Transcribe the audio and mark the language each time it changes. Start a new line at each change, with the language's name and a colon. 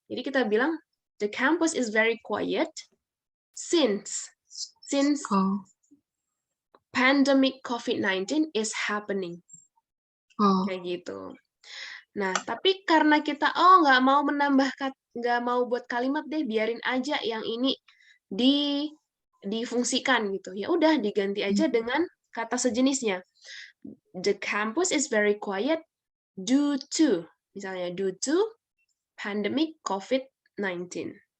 Indonesian: Jadi kita bilang
English: the campus is very quiet since pandemic COVID-19 is happening.
Indonesian: Kayak gitu. Nah, tapi karena kita nggak mau nggak mau buat kalimat deh, biarin aja yang ini difungsikan gitu. Ya udah diganti aja dengan kata sejenisnya.
English: The campus is very quiet due to,
Indonesian: misalnya
English: due to pandemic COVID-19.